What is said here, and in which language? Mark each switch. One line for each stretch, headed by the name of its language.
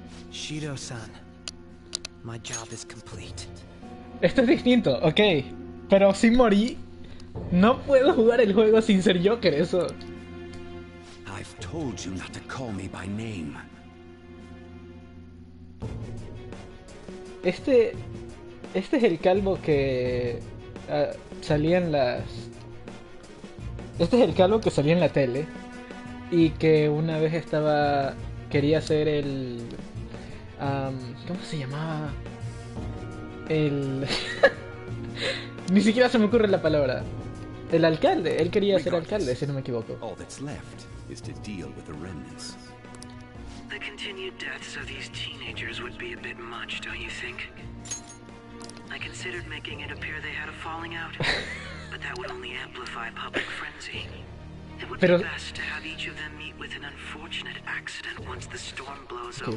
English: Shido-san, my job is complete.
Spanish: esto es distinto, ok. Pero si morí, no puedo jugar el juego sin ser Joker, eso.
English: I've told you not to call me by name.
Spanish: Este es el calvo que salía en las... Este es el calvo que salía en la tele y que una vez quería ser el... ¿cómo se llamaba? El... Ni siquiera se me ocurre la palabra. El alcalde, él quería ser alcalde, si no me equivoco.
English: All that's left is to deal with the remnants. The continued deaths of these teenagers would be a bit much, don't you think? I considered making it appear they had a falling out, but that would only amplify public frenzy. It would be best to have each of them meet with an unfortunate accident once the storm blows over.